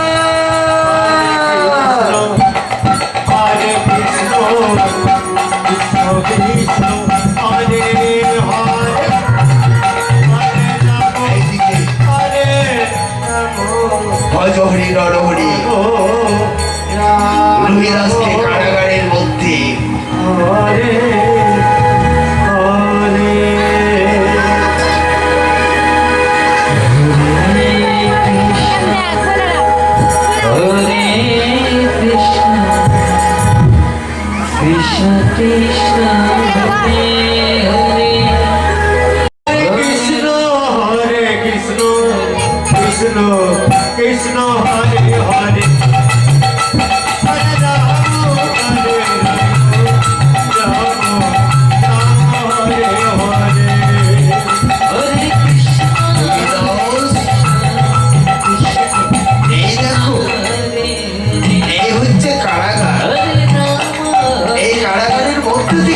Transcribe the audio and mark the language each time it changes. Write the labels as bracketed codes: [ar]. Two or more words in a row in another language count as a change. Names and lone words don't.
[sa] হরে কৃষ্ণ কৃষ্ণ কৃষ্ণ হরে হরে হরে রাম হরে রাম ভজহরি নরহরি রাম [bn] রুহিদাসকে কারাগারের মধ্যে [sa] হরে হরে कृष्ण कृष्ण हरे हरे. কৃষ্ণ হরে কৃষ্ণ কৃষ্ণ কৃষ্ণ হরে হরে হরে রাম হরে রাম রাম হরে হরে हरे कृष्ण, [bn] এই দেখো [sa] Hare [bn] এই হচ্ছে কারাগার [sa] हरे राम, [bn] এই কারাগারের মধ্যে